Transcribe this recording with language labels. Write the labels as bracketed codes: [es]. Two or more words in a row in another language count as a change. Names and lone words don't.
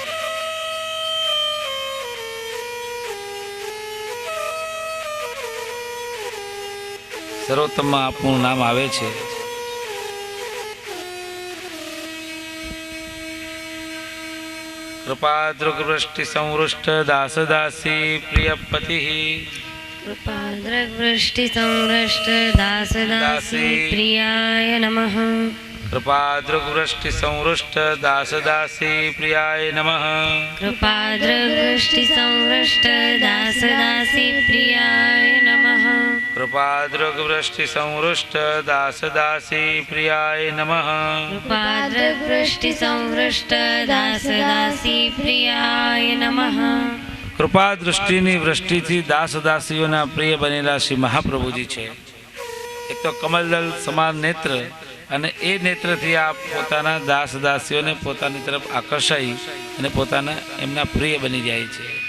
[gu] સર્વોત્તમમાં આપનું નામ આવે છે. [sa] કૃપાદ્રુગવૃષ્ટિ સંવૃષ્ટ દાસ દાસી પ્રિયપતિ. कृपाद्रवृष्टि संवृष्ट दास दासी प्रियाय नमः. कृपाद्रुगवृष्टि संवृष्ट दास दासी प्रियाय नमः. कृपाद्रवृष्टि संवृष्ट दास दासी प्रियाय नमः. कृपाद्रुगवृष्टि संवृष्ट दास दासी प्रियाय नमः. कृपाद्रवृष्टि संवृष्ट दास दासी प्रियाय नमः. [gu] કૃપા દૃષ્ટિની વૃષ્ટિથી દાસ દાસીઓના પ્રિય બનેલા શ્રી મહાપ્રભુજી છે. એક તો કમલદલ સમાન નેત્ર, અને એ નેત્રથી આપ પોતાના દાસ દાસીઓને પોતાની તરફ આકર્ષાઈ અને પોતાના એમના પ્રિય બની જાય છે.